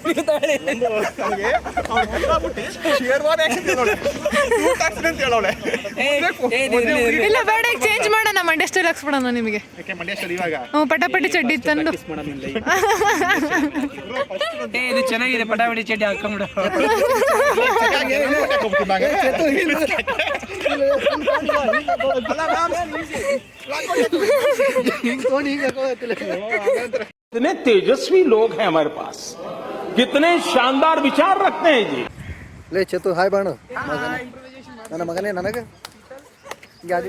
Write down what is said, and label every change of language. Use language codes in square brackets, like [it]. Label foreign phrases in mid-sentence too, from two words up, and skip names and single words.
[kn] ಇಲ್ಲ ಬೇಡ ಚೇಂಜ್ ಮಾಡೋಣ ಮಂಡ್ಯ ಸ್ಟೈಲ್ ಹಾಕ್ಸ್ಬಿಡೋಣ ನಿಮಗೆ. ಹ್ಞೂ ಪಟಾಪಟಿ ಚಡ್ಡಿ ತಂದು ಇದು ಚೆನ್ನಾಗಿದೆ, ಪಟಾಪಟಿ ಚಡ್ಡಿ ಹಾಕೊಂಡ್ಬಿಡು. [hi] कितने तेजस्वी लोग हैं हमारे पास, कितने शानदार विचार रखते हैं जी. [kn] ಲೇ ಚೇತು ಹಾಯ್ ಬಾಣ ನನ್ನ ಮಗನೇ ನನಗೆ ಗಾಡಿ